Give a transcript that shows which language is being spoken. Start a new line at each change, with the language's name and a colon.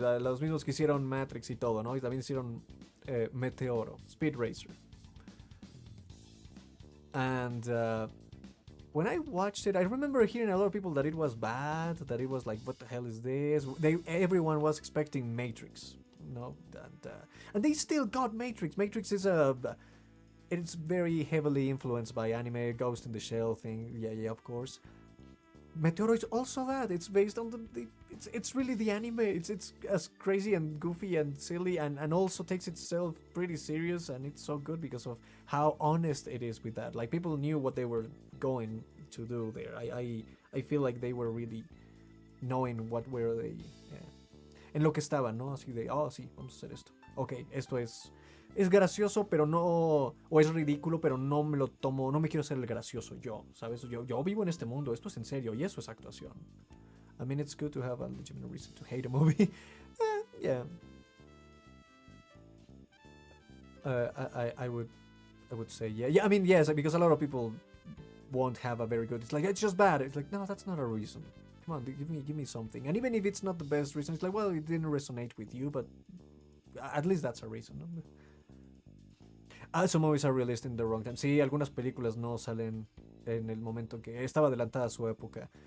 Spanish: Los mismos que hicieron Matrix y todo, ¿no? Y también hicieron Meteoro, Speed Racer.
English: And when I watched it, I remember hearing a lot of people that it was bad, that it was like, what the hell is this? Everyone was expecting Matrix, no? And they still got Matrix. Matrix is it's very heavily influenced by anime, Ghost in the Shell thing. Yeah, of course. Meteoro is also that. It's based on it's really the anime. It's as crazy and goofy and silly and also takes itself pretty serious, and it's so good because of how honest it is with that. Like, people knew what they were going to do there. I feel like they were really knowing what were they
Spanish: en lo que estaban, ¿no? Así de, sí, vamos a hacer esto. ok, esto es gracioso, pero no, o es ridículo, pero no me lo tomo, no me quiero ser el gracioso yo, ¿sabes? Yo vivo en este mundo, esto es en serio, y eso es actuación.
English: I mean, it's good to have a legitimate reason to hate a movie. Yeah. I would say yeah. I mean, yes, because a lot of people won't have a very good. It's like it's just bad. It's like no, that's not a reason. Come on, give me something. And even if it's not the best reason, it's like well, it didn't resonate with you, but at least that's a reason. Some movies are released in the wrong time.
Spanish: Sí, algunas películas no salen en el momento en que estaba adelantada a su época.